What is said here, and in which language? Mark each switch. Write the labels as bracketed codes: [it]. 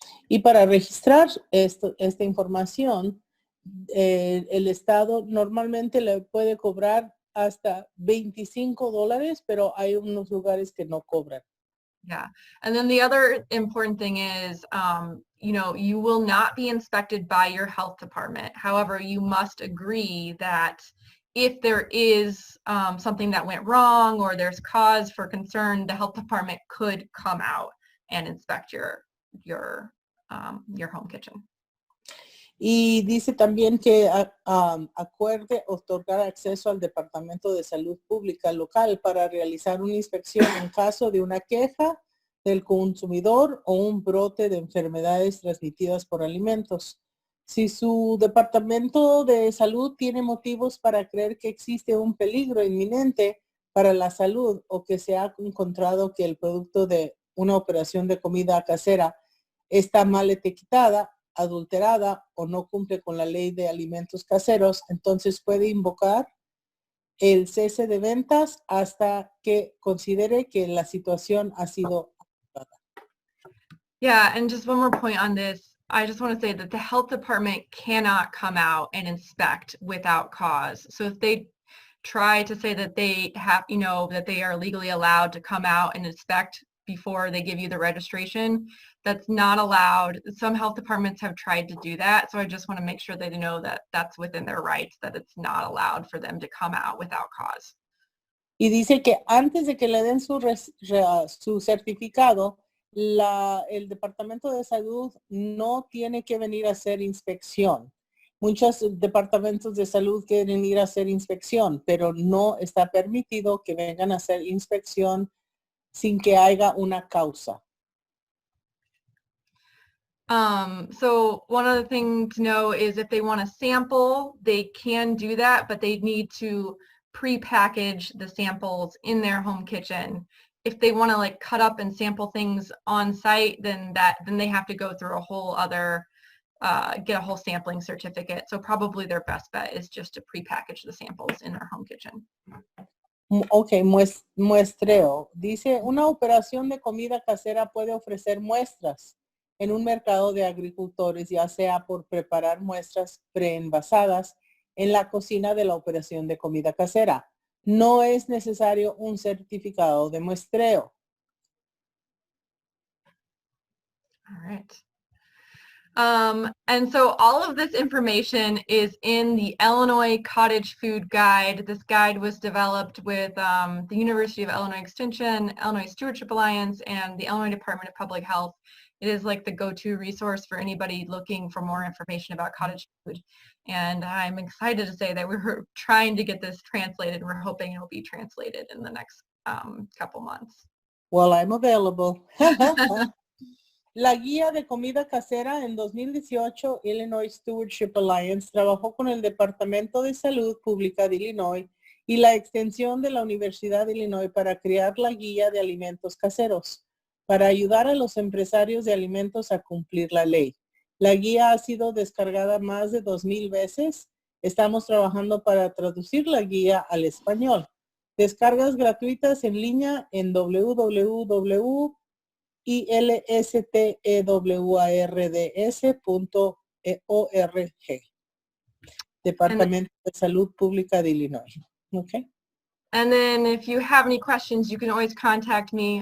[es] Y para registrar esta información, el estado normalmente le puede cobrar hasta $25, pero hay unos lugares que no cobran. [en] Yeah. And then the other important thing is, you will not be inspected by your health department. However, you must agree that if there is something that went wrong or there's cause for concern, the health department could come out and inspect your home kitchen. [es] Y dice también que acuerde otorgar acceso al Departamento de Salud Pública local para realizar una inspección en caso de una queja del consumidor o un brote de enfermedades transmitidas por alimentos. Si su departamento de salud tiene motivos para creer que existe un peligro inminente para la salud o que se ha encontrado que el producto de una operación de comida casera está mal etiquetada, adulterada o no cumple con la ley de alimentos caseros, entonces puede invocar el cese de ventas hasta que considere que la situación ha sido aceptada. [en] Yeah, and just one more point on this. I just want to say that the health department cannot come out and inspect without cause. So if they try to say that they have, that they are legally allowed to come out and inspect before they give you the registration, that's not allowed. Some health departments have tried to do that. So I just want to make sure that they know that that's within their rights, that it's not allowed for them to come out without cause. [es] Y dice que antes de que le den su certificado, el Departamento de Salud no tiene que venir a hacer inspección. Muchos departamentos de salud quieren ir a hacer inspección, pero no está permitido que vengan a hacer inspección sin que haya una causa. [en] So one other thing to know is if they want to sample, they can do that, but they need to pre-package the samples in their home kitchen. If they want to like cut up and sample things on site, then they have to go through a whole other, get a whole sampling certificate. So probably their best bet is just to pre-package the samples in their home kitchen. [es] Ok, muestreo. Dice, una operación de comida casera puede ofrecer muestras en un mercado de agricultores, ya sea por preparar muestras preenvasadas en la cocina de la operación de comida casera. No es necesario un certificado de muestreo. [en] All right. And so all of this information is in the Illinois Cottage Food Guide. This guide was developed with the University of Illinois Extension, Illinois Stewardship Alliance, and the Illinois Department of Public Health. It is like the go-to resource for anybody looking for more information about cottage food. And I'm excited to say that we're trying to get this translated. We're hoping it will be translated in the next couple months. Well, I'm available. [es] La guía de comida casera en 2018, Illinois Stewardship Alliance trabajó con el Departamento de Salud Pública de Illinois y la extensión de la Universidad de Illinois para crear la guía de alimentos caseros, para ayudar a los empresarios de alimentos a cumplir la ley. La guía ha sido descargada más de 2,000 veces. Estamos trabajando para traducir la guía al español. Descargas gratuitas en línea en www.ILSTEWARDS.org. Departamento de Salud Pública de Illinois. Okay. [en] And then if you have any questions, you can always contact me.